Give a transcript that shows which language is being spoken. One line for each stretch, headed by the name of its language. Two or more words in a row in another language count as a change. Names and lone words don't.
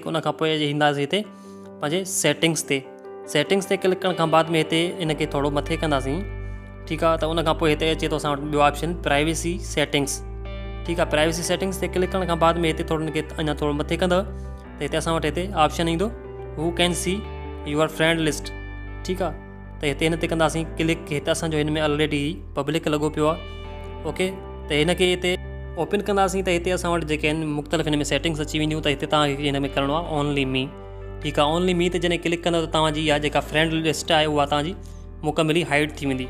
Sindhi: उन खां पोइ ईंदासीं हिते पंहिंजे सेटिंग्स ते क्लिक करण खां बाद में हिते इन खे थोरो मथे कंदासीं। ठीकु आहे, त उन खां पोइ हिते अचे थो असां वटि ॿियो ऑप्शन
English: privacy settings.
Sindhi: ठीकु आहे,
English: privacy settings
Sindhi: ते क्लिक करण खां बाद में हिते थोरो हिन खे अञा थोरो मथे कंदव त हिते असां वटि हिते ऑप्शन ईंदो
English: who can see your friend list.
Sindhi: ठीकु आहे, त हिते हिन ते कंदासीं क्लिक। हिते असांजो हिन में
English: already public
Sindhi: लॻो पियो आहे। ओके, त हिन खे हिते ओपन कंदासीं त हिते असां वटि जेके आहिनि मुख़्तलिफ़ हिन में सेटिंग्स अची वेंदियूं। त हिते तव्हांखे हिन में करिणो आहे
English: only me.
Sindhi: ठीकु आहे,
English: only me
Sindhi: ते जॾहिं क्लिक कंदव त तव्हांजी इहा जेका
English: friend list
Sindhi: आहे उहा तव्हांजी मुकमली हाइड थी वेंदी।